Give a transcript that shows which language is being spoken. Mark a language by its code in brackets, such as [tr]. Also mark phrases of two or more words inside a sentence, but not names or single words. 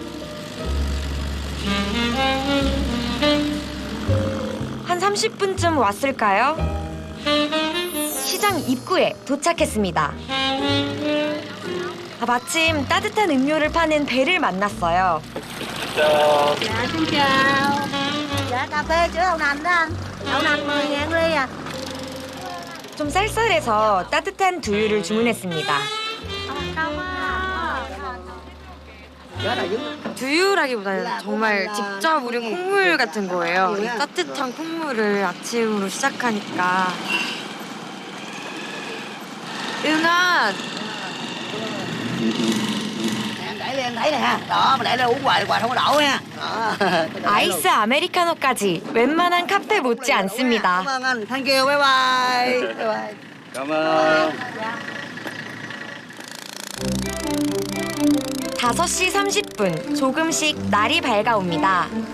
[ko] 한 30분쯤 왔을까요? 시장 입구에 도착했습니다. 마침 따뜻한 음료를 파는 배를 만났어요. [vi] Dạ, xin chào. Dạ, cà phê sữa đậu nành đó anh. Đậu nành 10.000 ly à. [ko] 좀 쌀쌀해서 따뜻한 두유를 주문했습니다. 두유라기보다는 정말 직접 우린 콩물 같은 거예요. 이 따뜻한 콩물을 아침으로 시작하니까. 응원! [vi] Em thấy nè, đó mà để đây uống hoài không có đổ nha. [ko] 아이스 아메리카노까지 웬만한 카페 못지 않습니다. [vi] Cảm ơn anh, [en] thank you, bye bye. Bye bye. [vi] Cảm ơn. [ko] 5시 30분, 조금씩 날이 밝아옵니다.